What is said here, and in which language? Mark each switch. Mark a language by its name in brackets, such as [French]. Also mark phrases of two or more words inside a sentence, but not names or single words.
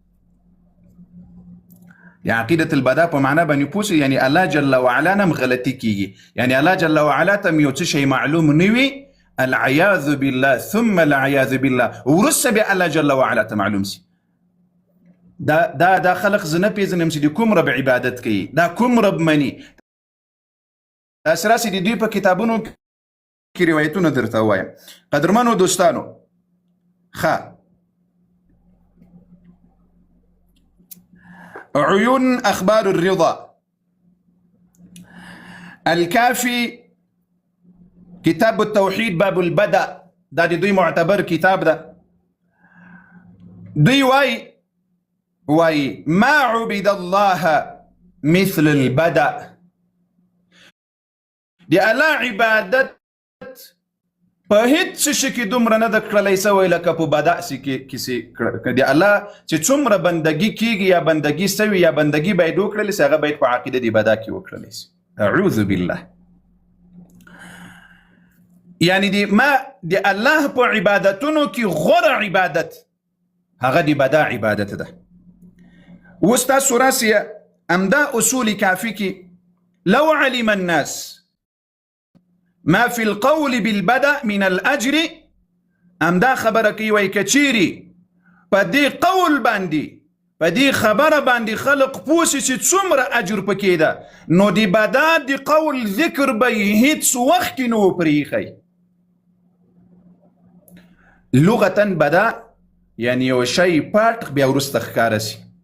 [Pashto] د عقیدة البدا په معنا باندې پوه سئ، یعنی الله [Arabic] جل وعلا [Pashto] نه غلطي کېږي، یعنی الله [Arabic] جل وعلا [Pashto] ته یو څه شی معلوم نه وي، [Arabic] العیاذ بالله ثم العیاذ بالله، [Pashto] ورسته بیا الله [Arabic] جل وعلا [Pashto] ته معلوم سي. دا خلق زه نه پیژنم چې د کوم رب عبادت کوي، دا کوم رب مني. دا سراسي د دوی په کتابونو کې روایتونه درته وایم. قدرمنو دوستانو، [Arabic] عيون أخبار الرضا، الكافي، كتاب التوحيد باب البدء، [Pashto] دا دوی معتبر كتاب ده. دوی واي [Arabic] ما عبد الله مثل البدء. [Pashto] د الله عبادت په هیڅ شي کې دومره نه ده کړلی سوی لکه په بدء کې د الله چې څومره بندګي کېږي یا بندګي سوي یا بندګي باید وکړلی سي هغه باید په عقیده د بدء کې وکړلی سي. [Arabic] اعوذ بالله. [Pashto] یعنی ما د الله په عبادتونو کې غوره عبادت هغه د بدء عبادت ده. اوس تاسو راسئ امدا اصول کافي کې [Arabic] لو علم الناس ما في القول بالبدء من الأجر [Pashto] امدا خبره کوي وای کچيري په دې قول باندې په دې خبره باندې خلق پوسي چې څومره اجر پکې ده نو د بدء د قول ذکر به هیڅ وخت نه پریخي. لغتا بدء یعنی یو شی پټ بیا ورسته ښکاره سي.